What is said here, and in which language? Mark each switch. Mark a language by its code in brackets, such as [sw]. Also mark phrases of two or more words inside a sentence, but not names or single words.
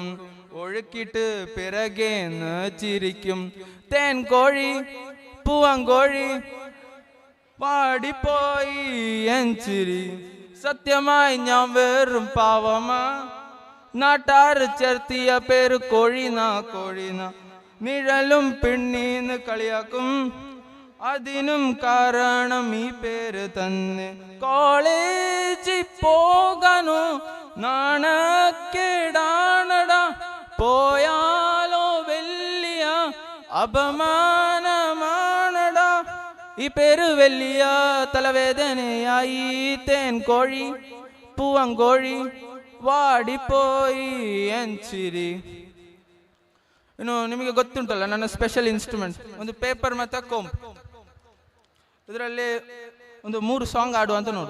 [ml] ഒഴുക്കിട്ട് പിറകേന്ന് ചിരിക്കും തേൻ കോഴി പൂവങ്കോഴി വാടിപ്പോയി എൻചിരി സത്യമായി ഞാൻ വെറും പാവമാ നാട്ടാർ ചേർത്തിയ പേര് കോഴിന കോഴിന നിഴലും പെണ്ണീന്ന് കളിയാക്കും അതിനും കാരണം ഈ പേര് തന്നെ കോളേജിൽ പോകാനോ നാണക്കേടാണടാ പോയാലോ വലിയ അപമാനമാണടാ ഈ പേര് വലിയ തലവേദനയായി തേൻ കോഴി പൂവങ്കോഴി വാടിപ്പോയി എൻചിരി. [kn] ಇನ್ನು ನಿಮಗೆ ಗೊತ್ತುಂಟಲ್ಲ ನನ್ನ [en] special instrument [kn] ಒಂದು ಪೇಪರ್ ಮತ್ತು ಕೊಂಬ್. ಇದರಲ್ಲಿ ಒಂದು 3 ಸಾಂಗ್ ಆಡುವ ಅಂತ ನೋಡು.